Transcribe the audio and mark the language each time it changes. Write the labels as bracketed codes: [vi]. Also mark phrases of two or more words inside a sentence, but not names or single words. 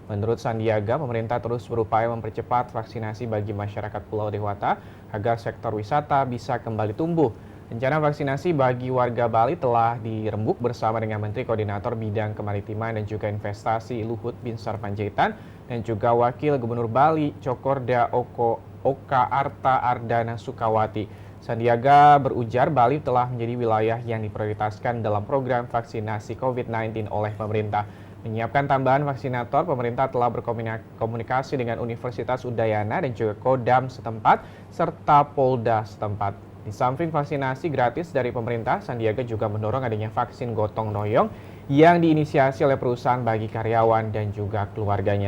[id] Menurut Sandiaga, pemerintah terus berupaya mempercepat vaksinasi bagi masyarakat Pulau Dewata agar sektor wisata bisa kembali tumbuh. Rencana vaksinasi bagi warga Bali telah dirembuk bersama dengan Menteri Koordinator Bidang Kemaritiman dan juga Investasi Luhut Binsar Panjaitan dan juga Wakil Gubernur Bali Cokorda Oka Arta Ardana Sukawati. Sandiaga berujar Bali telah menjadi wilayah yang diprioritaskan dalam program vaksinasi COVID-19 oleh pemerintah. Menyiapkan tambahan vaksinator, pemerintah telah berkomunikasi dengan Universitas Udayana dan juga Kodam setempat serta Polda setempat. Di samping vaksinasi gratis dari pemerintah, Sandiaga juga mendorong adanya vaksin gotong royong yang diinisiasi oleh perusahaan bagi karyawan dan juga keluarganya.